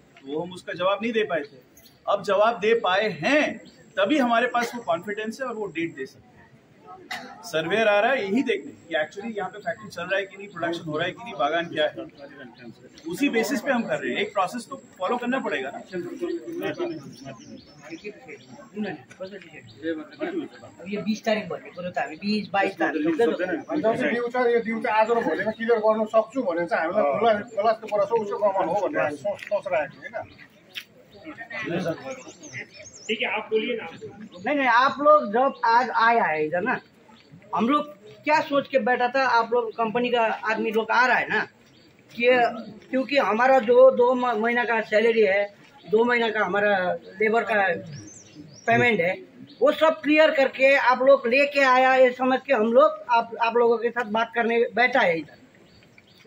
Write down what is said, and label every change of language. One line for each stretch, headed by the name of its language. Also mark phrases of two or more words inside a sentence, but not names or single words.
Hindi: वो हम उसका जवाब नहीं दे पाए थे, अब जवाब दे पाए हैं, तभी हमारे पास वो कॉन्फिडेंस है और वो डेट दे सकते हैं। सर्वेयर आ रहा है यही देखने कि एक्चुअली यहाँ पे फैक्ट्री चल रहा है कि नहीं, प्रोडक्शन हो रहा है कि नहीं, बागान क्या है, उसी बेसिस पे हम कर रहे हैं। एक प्रोसेस तो फॉलो करना पड़ेगा ना।
Nepali: अब यो 20 तारिक भन्ने कुरो त हामी 20-22 तारिक ड्यू छ, यो ड्यू चाहिँ आज र भोलिमा क्लियर गर्न सक्छु भने चाहिँ हामीलाई खुलाको कुरा छ, उसको कमान हो भनेर हामी सोचिरहेको होइन।
Hindi: ठीक है, आप बोलिए ना। नहीं, आप लोग जब आज आया है इधर ना, हम लोग क्या सोच के बैठा था, आप लोग कंपनी का आदमी लोग आ रहा है ना कि क्योंकि हमारा जो 2 महीना का सैलरी है, 2 महीना का हमारा लेबर का पेमेंट है, वो सब क्लियर करके आप लोग लेके आया, ये समझ के हम लोग आप लोगों के साथ बात करने बैठा है इधर।